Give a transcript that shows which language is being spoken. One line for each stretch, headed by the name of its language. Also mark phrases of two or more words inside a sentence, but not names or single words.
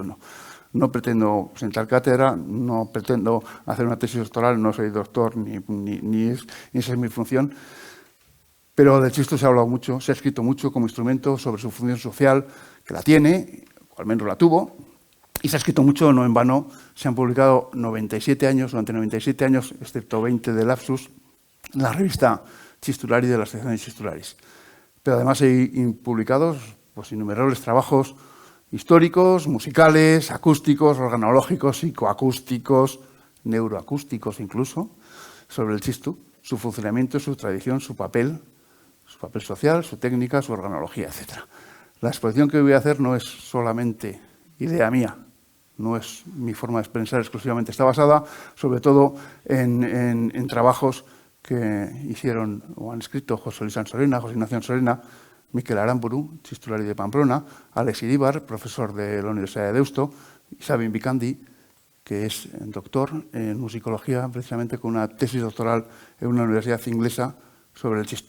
Spanish: No pretendo sentar cátedra, no pretendo hacer una tesis doctoral, no soy doctor ni esa es mi función, pero del chistu se ha hablado mucho, se ha escrito mucho como instrumento sobre su función social, que la tiene, o al menos la tuvo, y se ha escrito mucho, no en vano, se han publicado 97 años, durante 97 años, excepto 20 de lapsus, en la revista Chistulari de la Asociación de Chistularis. Pero además hay publicados pues, innumerables trabajos históricos, musicales, acústicos, organológicos, psicoacústicos, neuroacústicos incluso, sobre el chistu, su funcionamiento, su tradición, su papel social, su técnica, su organología, etc. La exposición que voy a hacer no es solamente idea mía, no es mi forma de expresar exclusivamente, está basada sobre todo en trabajos que hicieron o han escrito José Luis Ansorena, José Ignacio Ansorena, Mikel Aramburu, Chistulari de Pamplona, Alex Iríbar, profesor de la Universidad de Deusto, y Sabin Bikandi, que es doctor en musicología, precisamente con una tesis doctoral en una universidad inglesa sobre el chistu.